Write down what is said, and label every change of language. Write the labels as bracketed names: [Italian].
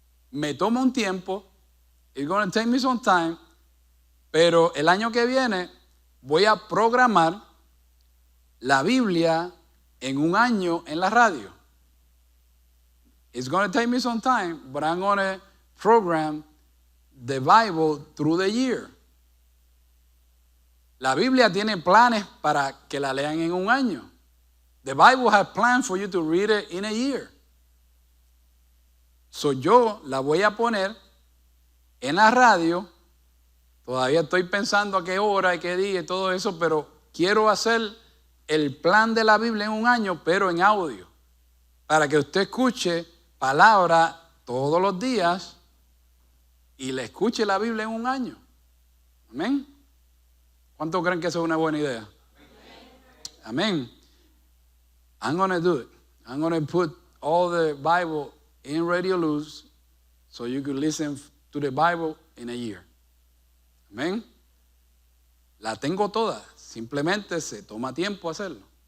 [Spanish] Me toma un tiempo, [English] it's going to take me some time, [Spanish] pero el año que viene voy a programar la Biblia en un año en la radio. [English] It's going to take me some time, but I'm going to program the Bible through the year. [Spanish] La Biblia tiene planes para que la lean en un año. [English] The Bible has plans for you to read it in a year. [Spanish] So yo la voy a poner en la radio. Todavía estoy pensando a qué hora y qué día y todo eso, pero quiero hacer el plan de la Biblia en un año, pero en audio, para que usted escuche palabra todos los días y le escuche la Biblia en un año. Amén. ¿Cuántos creen que eso es una buena idea? [English] Amén. I'm going to do it. I'm going to put all the Bible in Radio Luz so you can listen to the Bible in a year. [Spanish] Amén. La tengo toda. Simplemente se toma tiempo hacerlo.